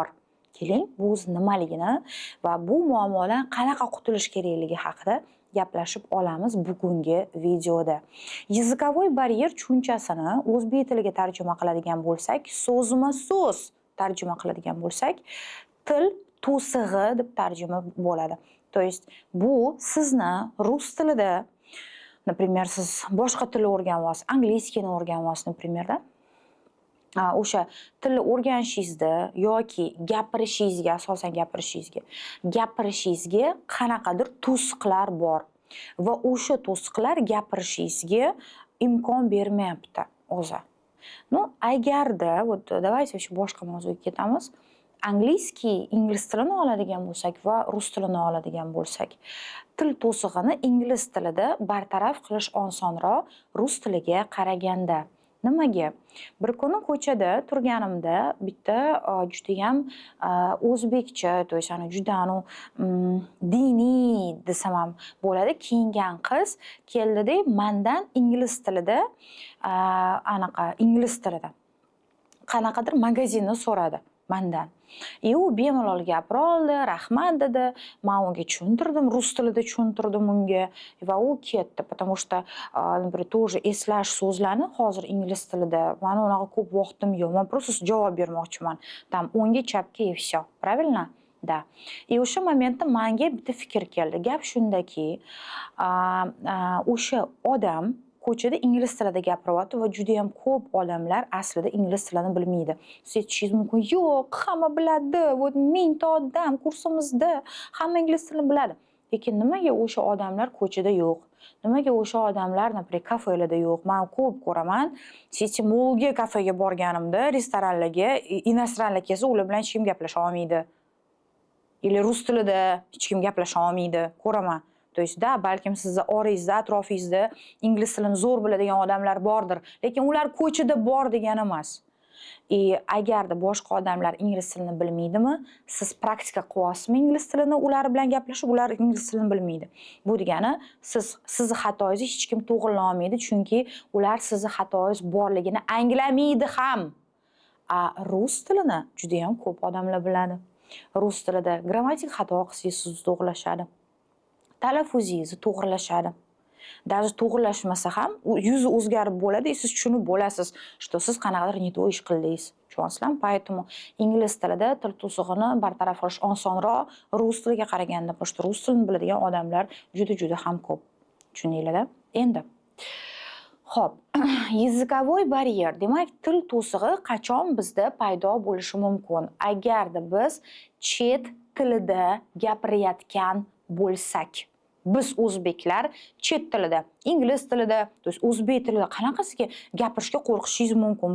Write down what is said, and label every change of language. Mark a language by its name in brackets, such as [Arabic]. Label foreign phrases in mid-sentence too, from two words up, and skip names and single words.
[Uzbek] Keling, bu o'zi nimaligini va bu muammodan qanaqa qutulish kerakligi haqida gaplashib olamiz bugungi videoda. [Russian] Языковой барьер [Uzbek] tushunchasini o'zbek tiliga tarjima qiladigan bo'lsak, so'zma-so'z tarjima qiladigan bo'lsak, til to'sig'i deb tarjima bo'ladi. [Russian] То есть [Uzbek] bu sizni rus tilida, например, siz boshqa tilni o'rganyapsiz, angliyskini o'rganyapsiz, например, o'sha tilni o'rganishingizda yoki gapirishingizga, asosan gapirishingizga qanaqadir to'siqlar bor va o'sha to'siqlar gapirishingizga imkon bermayapti o'zi. Ну, agarda, [Russian] вот давайте [Uzbek] boshqa mavzuga ketamiz. Ingliz tilini oladigan bo'lsak va rus tilini oladigan bo'lsak, til to'sig'ini ingliz tilida bartaraf qilish osonroq rus tiliga qaraganda. Nimaga? Bir kuni ko'chada turganimda bitta judayam o'zbekcha, [Russian] то есть [Uzbek] juda diniy desam ham bo'ladi, kiyingan qiz keldida mendan ingliz tilida qanaqadir magazinni so'radi mendan. U bemalol gapira oldi, rahmat dedi. Men unga tushuntirdim, rus tilida tushuntirdim unga va u ketdi. [Russian] Потому что, например, тоже [Uzbek] eslash so'zlarni hozir ingliz tilida meni unaqa ko'p vaqtim yo'q. Men просто javob bermoqchiman. Tam o'ngga chapga [Russian] и всё. Правильно? Да. [Uzbek] И o'sha momentda menga bitta fikr keldi. Gap shundaki, o'sha odam ko'chada ingliz tilida gapiryapti va juda ham ko'p odamlar aslida ingliz tilini bilmaydi. Siz aytishingiz mumkin, yo'q, hamma biladi. Вот mingta odam kursimizda hamma ingliz tilini biladi. Lekin nimaga o'sha odamlar ko'chada yo'q? Nimaga o'sha odamlar, например, kafelarda yo'q? Men ko'p ko'raman. Siz molga kafega borganimda, restoranlarga, inosranlar kelsa, ular bilan hech kim gaplasha olmaydi. Или rus tilida hech kim gaplasha olmaydi. Ko'raman. [Russian] То есть, да, [Uzbek] balkim sizni orangizda, atrofingizda ingliz tilini zo'r biladigan odamlar bordir, lekin ular ko'chada bor degani emas. Agarda boshqa odamlar ingliz tilini bilmaydimi, siz praktika qilyapsizmi ingliz tilini ular bilan gaplashib, ular ingliz tilini bilmaydi. Bu degani sizni xatoingizni hech kim to'g'rilay olmaydi, chunki ular sizni xatoingiz borligini anglamaydi ham. Rus tilini juda ham ko'p odamlar biladi. Rus tilida grammatik xato qilsangiz sizni to'g'rilashadi. Talaffuzingizni to'g'rilashadi. Даже to'g'rilashmasa ham yuzi o'zgarib bo'ladi, siz tushunib bo'lasiz, что siz qanaqadir [Russian] не то [Uzbek] ish qildingiz. Tushunasizlarmi? Поэтому ingliz tilida til to'sig'ini bartaraf qilish osonroq rus tiliga qaraganda, [Russian] потому что [Uzbek] rus tilini biladigan odamlar juda ham ko'p. Tushundinglar-da? Endi Xo'p, [Russian] языковой барьер, [Uzbek] demak, til to'sig'i qachon bizda paydo bo'lishi mumkin? Agarda biz chet tilida gapirayotgan bo'lsak, biz o'zbeklar chet tilida, ingliz tilida, [Russian] то есть [Uzbek] o'zbek tilida qanaqasiga gapirishga qo'rqishingiz mumkin?